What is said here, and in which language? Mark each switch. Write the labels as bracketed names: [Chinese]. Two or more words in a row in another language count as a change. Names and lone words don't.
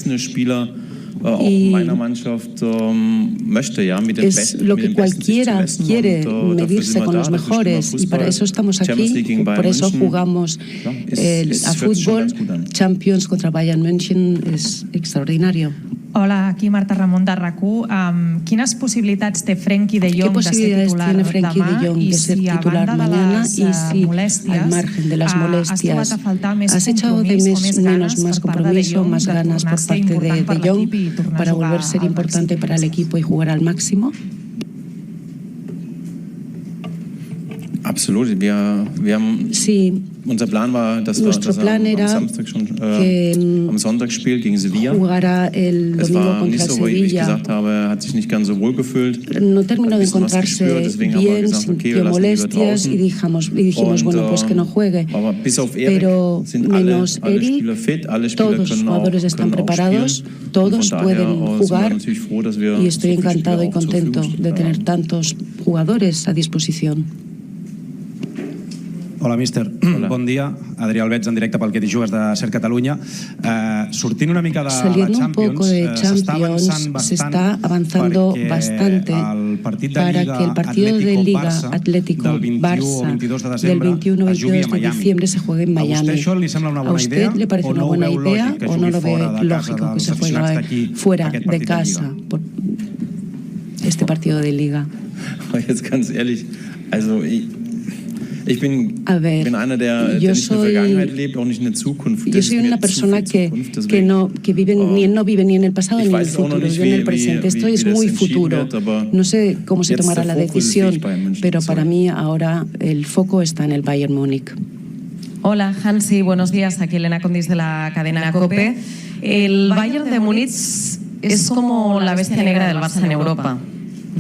[Spanish] Y es lo que cualquiera quiere, medirse con los mejores, y para eso estamos aquí, por eso jugamos a fútbol. Champions contra Bayern München es extraordinario. [Catalan] Hola, aquí Marta Ramon de RAC1. Quines possibilitats té Frenkie de Jong de ser titular demà i si a banda de les molèsties [Spanish] has echado de menos más compromiso, más ganas por parte de Jong para volver a ser importante para el equipo y jugar al máximo? [German] Absolut, wir haben unser Plan war, dass wir am Samstag schon am Sonntagsspiel gegen Sevilla. Es war nicht so, wie ich gesagt habe, hat sich nicht ganz so wohl gefühlt. [Spanish] No terminó de encontrarse bien, sintió molestias y dijimos, bueno, pues que no juegue. Pero menos Eric, todos los jugadores están preparados, todos pueden jugar y estoy encantado y contento de tener tantos jugadores a disposición. [Catalan] Hola, míster. Hola. Bon dia. Adrià Albets, en directe pel Que t'hi jugues de Ser Catalunya. Sortint una mica de la Champions, [Spanish] se está avanzando bastante para que el partido de Liga Atlético Barça del 21-22 de diciembre se juegue en Miami. ¿A usted le parece una buena idea o no lo ve lógico que se juegue fuera de casa por este partido de Liga? [German] Jetzt ganz ehrlich, also ich bin einer, der nicht in der Vergangenheit lebt, auch nicht in der Zukunft. [Spanish] Yo soy una persona que no vive ni en el pasado ni en el futuro, yo en el presente. Esto es muy futuro. No sé cómo se tomará la decisión, pero para mí ahora el foco está en el Bayern Múnich. Hola, Hansi, buenos días. Aquí Elena Condis de la cadena COPE. El Bayern de Múnich es como la bestia negra del Barça en Europa.